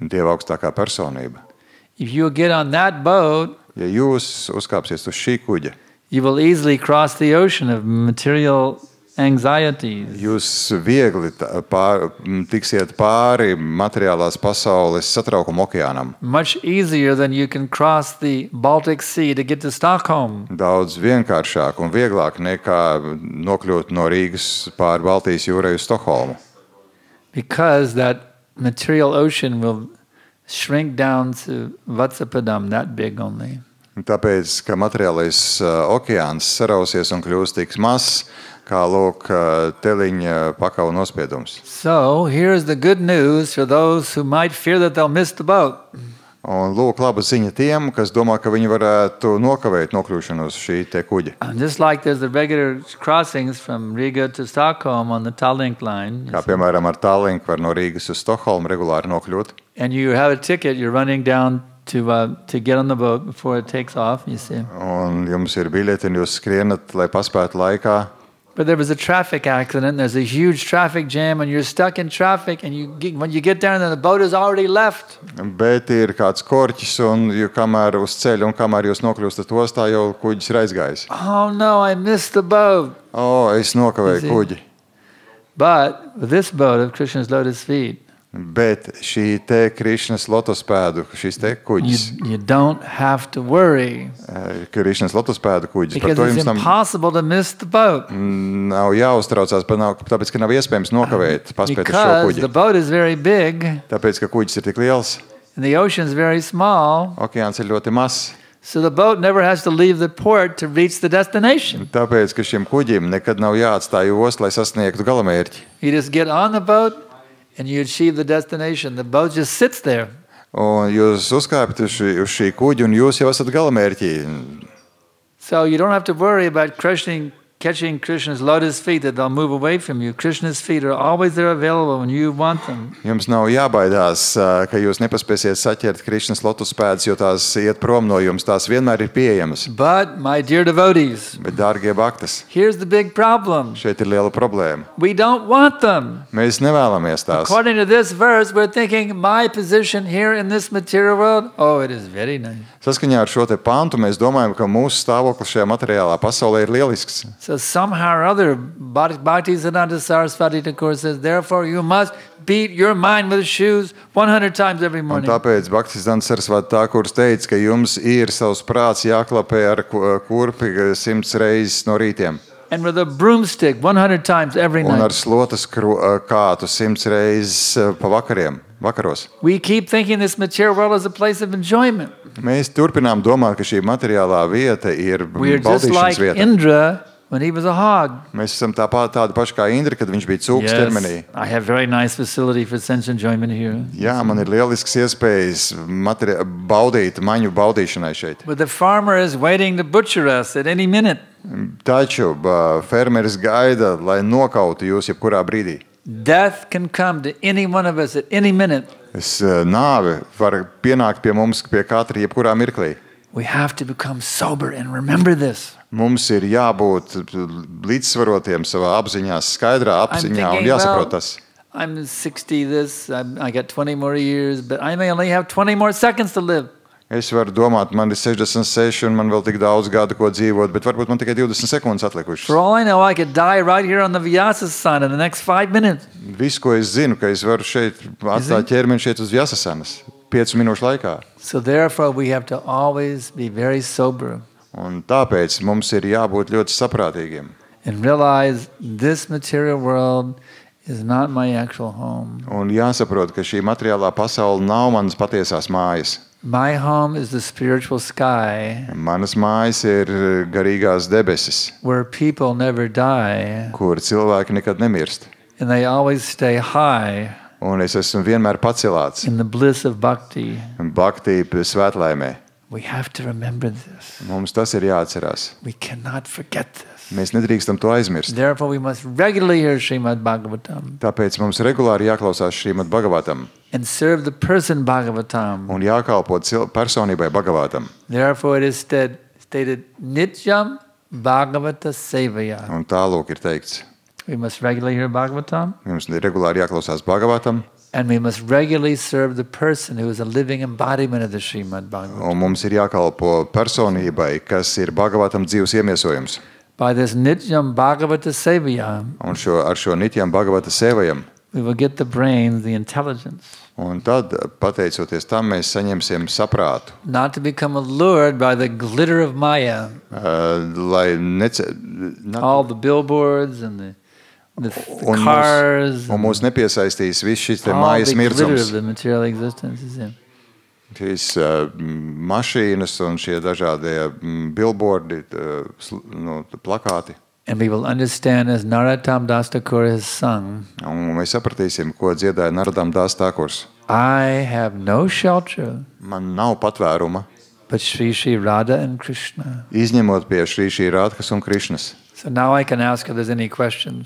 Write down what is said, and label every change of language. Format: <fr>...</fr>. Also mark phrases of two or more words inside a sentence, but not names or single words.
<lv>Dieva augstākā personība.</lv> <en>If you get on that boat,</en> <lv>Ja jūs uzkāpsiet uz šī kuģa,</lv> <en>you will easily cross the ocean of material anxieties.</en> <lv>jūs viegli tiksiet pāri materiālās pasaules satraukuma okeānam.</lv> <en>Much easier than you can cross the Baltic Sea to get to Stockholm.</en> <lv>Daudz vienkāršāk un vieglāk nekā nokļūt no Rīgas pāri Baltijas jūrai uz Stokholmu.</lv> <en>Because that material ocean will shrink down to Vatsapadam, that big only.</en> <lv>Tāpēc, ka materiālais okeāns sarausies un kļūst tik mazs, kā lūk teliņa pakauja nospiedums.</lv> <en>So here's the good news for those who might fear that they'll miss the boat.</en> <lv>Un lūk, laba ziņa tiem, kas domā, ka viņi varētu nokavēt nokļūšanu uz šī te kuģa.</lv> <en>Just like there's the regular crossings from Riga to Stockholm on the Tallink line.</en> <lv>Kā piemēram ar Tallink var no Rīgas uz Stokholmu regulāri nokļūt.</lv> <en>And you have a ticket, you're running down to get on the boat before it takes off, you see.</en> <lv>Un jums ir biļete un jūs skrienat, lai paspētu laikā.</lv> <en>But there was a traffic accident, there's a huge traffic jam, and you're stuck in traffic, and when you get down there, the boat is already left.</en> <lv>Bet ir kāds korķis, un kamēr uz ceļa, un kamēr jūs nokļūstat ostā, jau kuģis ir aizgājis.</lv> <en>Oh no, I missed the boat.</en> <lv>Es nokavēju kuģi.</lv> <en>But with this boat of Krishna's lotus feet,</en> <lv>Bet šī te Krišnas lotospēdu, šis te kuģis,</lv> <en>you don't have to worry.</en> <lv>Krišnas lotospēdu kuģis, par</lv> <en>Because to it's</en> <lv>jums</lv> <en>impossible to miss the boat.</en> <lv>nav jāuztraucās, tāpēc, ka nav iespējams nokavēt, paspēt uz šo</lv> <en>Because the</en> <lv>kuģi.</lv> <en>boat is very big,</en> <lv>Tāpēc, ka kuģis ir tik liels,</lv> <en>and the ocean is very small,</en> <lv>okeāns ir ļoti mazs.</lv> <en>so the boat never has to leave the port to reach the destination.</en> <lv>Tāpēc, ka šim kuģim nekad nav jāatstāj ostu, lai sasniegtu galamērķi.</lv> <en>You just get on the boat, and you achieve the destination. The boat just sits there.</en> <lv>Un jūs uzkāpjat uz šī kuģa, un jūs jau esat galamērķī.</lv> <en>So you don't have to worry about catching Krishna's lotus feet that they'll move away from you. Krishna's feet are always there available when you want them.</en> <lv>Jums nav jābaidās, ka jūs nepaspēsiet saķert Krišnas lotospēdas, jo tās iet prom no jums, tās vienmēr ir pieejamas.</lv> <en>But, my dear devotees,</en> <lv>Bet, dārgie bhaktas,</lv> <en>here's the big problem.</en> <lv>šeit ir liela problēma.</lv> <en>We don't want them.</en> <lv>Mēs nevēlamies tās.</lv> <en>According to this verse, we're thinking my position here in this material world, oh, it is very nice.</en> <lv>Saskaņā ar šo te pantu mēs domājam, ka mūsu stāvoklis šajā materiālā pasaulē ir lielisks.</lv> <en>So somehow or other, Bhaktisiddhanta Saraswati Thakur says, therefore you must beat your mind with shoes 100 times every</en> <lv>Un</lv> <en>morning.</en> <lv>tāpēc Bhaktisiddhanta Sarasvati Thakurs teica, ka jums ir savs prāts jāklapē ar kurpi 100 reizes no rītiem.</lv> <en>And with a broomstick 100 times every</en> <lv>Un ar</lv> <en>night.</en> <lv>slotas kātu 100 reizes pa vakaros.</lv> <en>We keep thinking this material world is a place of enjoyment.</en> <lv>Mēs turpinām domāt, ka šī materiālā vieta ir</lv> <en>We're just</en> <lv>baudīšanas</lv> <en>like</en> <lv>vieta.</lv> <en>Indra when he was a hog.</en> <lv>Mēs esam tādi paši kā Indra, kad viņš bija cūks ķermenī.</lv> <en>I have very nice facility for sense enjoyment here.</en> <lv>Jā, man ir lielisks iespējas baudīt, maņu baudīšanai šeit.</lv> <en>But the farmer is waiting to butcher us at any minute.</en> <lv>Taču fermeris gaida, lai nokautu jūs jebkurā brīdī.</lv> <en>Death can come to any one of us at any minute.</en> <lv>Nāve var pienākt pie mums pie katra jebkurā mirklī.</lv> <en>We have to become sober and remember this.</en> <lv>Mums ir jābūt līdzsvarotiem savā apziņā, skaidrā apziņā un jāsaprot tas.</lv> <en>I'm 60 this, I got 20 more years, but I may only have 20 more seconds to live.</en> <lv>Es varu domāt, man ir 66 un man vēl tik daudz gadu, ko dzīvot, bet varbūt man tikai 20 sekundes atlikušas.</lv> <en>For all I know, I could die right here on the Vyasasana in the next 5 minutes.</en> <lv>Visu, ko es zinu, ka es varu šeit atstāt ķermeni šeit uz Vyasasanas 5 minūšu laikā.</lv> <en>So therefore we have to always be very sober.</en> <lv>Un tāpēc mums ir jābūt ļoti saprātīgiem.</lv> <en>And realize this material world is not my actual home.</en> <lv>Un jāsaprot, ka šī materiālā pasaule nav manas patiesās mājas.</lv> <en>My home is the spiritual sky.</en> <lv>Manas mājas ir garīgās debesis,</lv> <en>where people never die.</en> <lv>Kur cilvēki nekad nemirst.</lv> <en>And they always stay high.</en> <lv>Un es esmu vienmēr pacelāts.</lv> <en>In the bliss of bhakti.</en> <lv>Bhakti svētlaimē.</lv> <en>We have to remember this.</en> <lv>Mums tas ir jāatcerās.</lv> <en>We cannot forget this.</en> <lv>Mēs nedrīkstam to aizmirst.</lv> <en>Therefore we must regularly hear Srimad Bhagavatam.</en> <lv>Tāpēc mums regulāri jāklausās Srimad Bhagavatam.</lv> <en>And serve the person Bhagavatam.</en> <lv>Un jākalpo personībai Bhagavatam.</lv> <en>Therefore it is stated</en> <sa>Nityam Bhagavata Sevaya.</sa> <lv>Un tālūk ir teikts.</lv> <en>We must regularly hear Bhagavatam.</en> <lv>Mums ir regulāri jāklausās Bhagavatam.</lv> <en>And we must regularly serve the person who is a living embodiment of the Srimad Bhagavatam.</en> <lv>Un mums ir jākalpo personībai, kas ir Bhagavatam dzīves iemiesojums.</lv> <en>By this</en> <sa>Nityam Bhagavata Sevaya,</sa> <lv>un ar šo</lv> <sa>Nityam Bhagavata Sevajam,</sa> <en>we will get the brains, the intelligence.</en> <lv>Un tad, pateicoties tam, mēs saņemsim saprātu.</lv> <en>Not to become allured by the glitter of Maya. All the billboards and the cars.</en> <lv>Un mūs nepiesaistīs viss šis te mājas mirdzums.</lv> <en>All the glitter of the material existence is in.</en> <lv>Šīs mašīnas un šie dažādie billboardi, plakāti.</lv> <en>And we will understand as Narottam Das Thakur has sung.</en> <lv>Un mēs sapratīsim, ko dziedāja Narottam Das Thakurs.</lv> <en>I have no shelter.</en> <lv>Man nav patvēruma.</lv> <en>But Shri Shri Radha and Krishna.</en> <lv>Izņemot pie Shri Shri Radhas un Krishnas.</lv> <en>So now I can ask if there's any questions.</en>